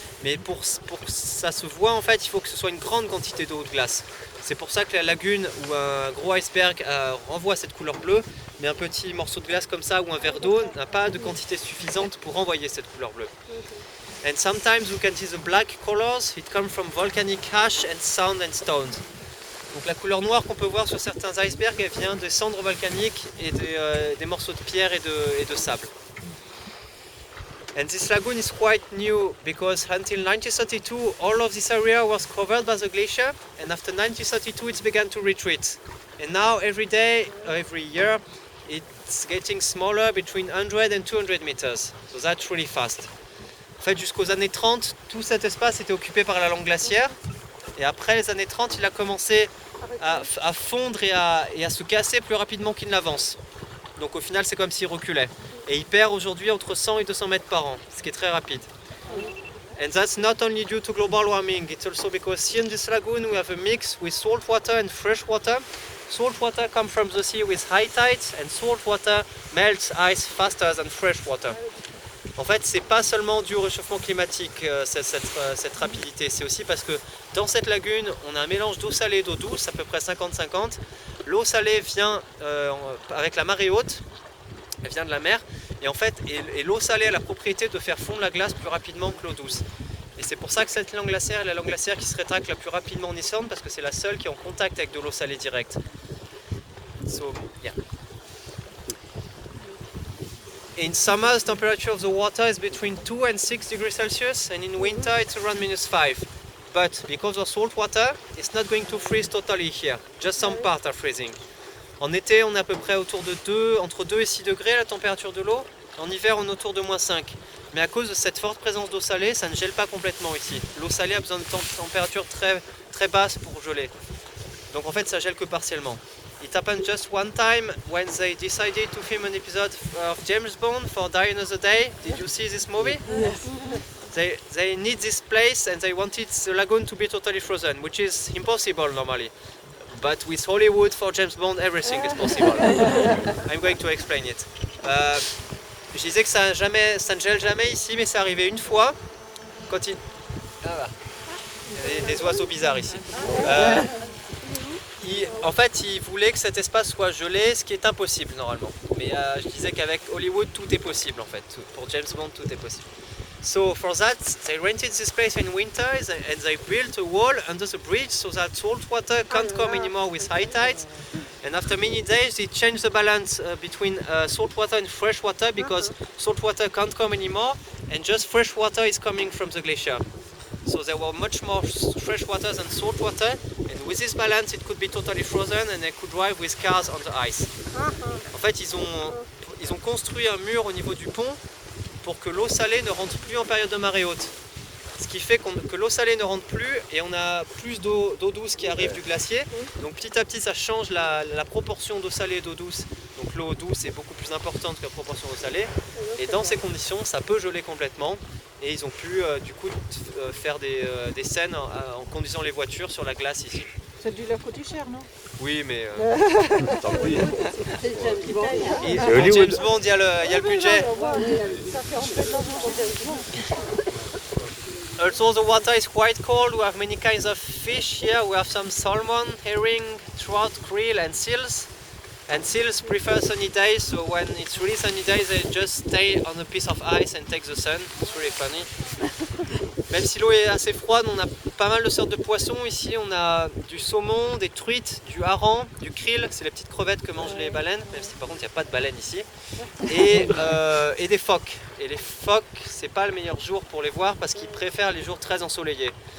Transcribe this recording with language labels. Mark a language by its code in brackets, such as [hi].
[fr] Mais pour que ça se voit, en fait, il faut que ce soit une grande quantité d'eau ou de glace. C'est pour ça que la lagune ou un gros iceberg renvoie cette couleur bleue, mais un petit morceau de glace comme ça ou un verre d'eau n'a pas de quantité suffisante pour renvoyer cette couleur bleue. [en] And sometimes you can see the black colors, it comes from volcanic ash and sand and stones. [fr] Donc la couleur noire qu'on peut voir sur certains icebergs, elle vient des cendres volcaniques et des morceaux de pierre et de sable. [en] And this lagoon is quite new because until 1932 all of this area was covered by the glacier, and after 1932 it began to retreat. And now every year it's getting smaller, between 100 and 200 meters. So that's really fast. [fr] En fait, jusqu'aux années 30, tout cet espace était occupé par la langue glaciaire. Et après les années 30, il a commencé à fondre et à se casser plus rapidement qu'il n'avance. Donc au final, c'est comme s'il reculait. Et il perd aujourd'hui entre 100 et 200 mètres par an, ce qui est très rapide. [en] And that's not only due to global warming, it's also because here in this lagoon we have a mix with salt water and fresh water. Salt water comes from the sea with high tides, and salt water melts ice faster than fresh water. [fr] En fait, c'est pas seulement dû au réchauffement climatique, cette rapidité, c'est aussi parce que dans cette lagune, on a un mélange d'eau salée et d'eau douce, à peu près 50-50. L'eau salée vient avec la marée haute, elle vient de la mer, et en fait, l'eau salée a la propriété de faire fondre la glace plus rapidement que l'eau douce. Et c'est pour ça que cette langue glaciaire est la langue glaciaire qui se rétracte la plus rapidement en Islande, parce que c'est la seule qui est en contact avec de l'eau salée directe. [en] So, yeah. In summer, the temperature of the water is between 2 and 6 degrees Celsius, and in winter it's around -5. But because of salt water, it's not going to freeze totally here. Just some parts are freezing. [fr] En été, on est à peu près entre 2 et 6 degrés la température de l'eau. En hiver, on est autour de -5. Mais à cause de cette forte présence d'eau salée, ça ne gèle pas complètement ici. L'eau salée a besoin de température très, très basse pour geler. Donc en fait, ça gèle que partiellement. [en] It happened just one time when they decided to film an episode of James Bond for Die Another Day. Did you see this movie? Yes. They need this place and they wanted the lagoon to be totally frozen, which is impossible normally. But with Hollywood, for James Bond, everything is possible. I'm going to explain it. [fr] Je disais que ça ne gèle jamais ici, mais c'est arrivé une fois quand il... Ah, bah. Il y a des oiseaux bizarres ici. En fait, il voulait que cet espace soit gelé, ce qui est impossible normalement. Mais je disais qu'avec Hollywood, tout est possible en fait. Pour James Bond, tout est possible. [en] So for that, they rented this place in winter and they built a wall under the bridge so that salt water can't come anymore with high tides. And after many days, they changed the balance between salt water and fresh water because salt water can't come anymore and just fresh water is coming from the glacier. So there were much more fresh water than salt water, and with this balance it could be totally frozen and they could drive with cars on the ice. [fr] En fait, ils ont construit un mur au niveau du pont pour que l'eau salée ne rentre plus en période de marée haute. Ce qui fait que l'eau salée ne rentre plus et on a plus d'eau douce qui arrive du glacier. Donc petit à petit ça change la proportion d'eau salée et d'eau douce. Donc l'eau douce est beaucoup plus importante que la proportion d'eau salée. Et dans ces conditions ça peut geler complètement. Et ils ont pu du coup faire des scènes en conduisant les voitures sur la glace ici. Ça a dû leur coûter cher, non? Oui, mais... Tant pis. Pour James Bond, il y a le budget. [en] Also the water is quite cold. We have many kinds of fish here. We have some salmon, herring, trout, krill and seals. And seals prefer sunny days, so when it's really sunny days, they just stay on a piece of ice and take the sun. It's really funny. [fr] Même si l'eau est assez froide, on a pas mal de sortes de poissons ici. On a du saumon, des truites, du hareng, du krill, c'est les petites crevettes que mangent les baleines, même si par contre il n'y a pas de baleines ici. Et des phoques. Et les phoques, c'est pas le meilleur jour pour les voir parce qu'ils préfèrent les jours très ensoleillés.